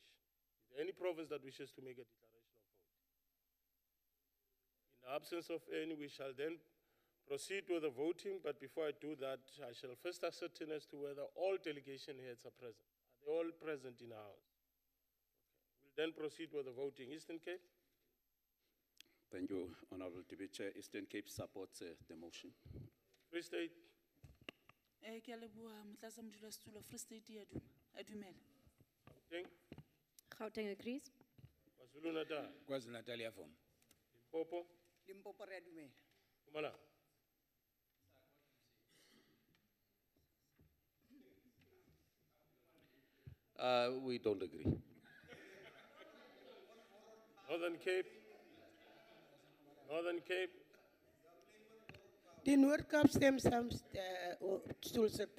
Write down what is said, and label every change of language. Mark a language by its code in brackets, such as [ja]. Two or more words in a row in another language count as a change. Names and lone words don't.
[en] Is there any province that wishes to make a declaration of vote? In the absence of any, we shall then proceed with the voting, but before I do that, I shall first ascertain as to whether all delegation heads are present. Are they all present in our house? Okay. We'll then proceed with the voting. Eastern Cape? Thank you, Honorable Deputy Chair. Eastern Cape supports the motion. Free State? [st] Ke a leboha motlatsamodulasetulo, Free State a dumela. [en] Gauteng agrees. KwaZulu-Natal? [zu] KwaZulu-Natal yavuma. [en] Limpopo? [nso] Limpopo re a dumela. [en] Mpumalanga? We don't agree. Northern Cape? Northern Cape? [af] The Noord Kaap stem saam stoel sector.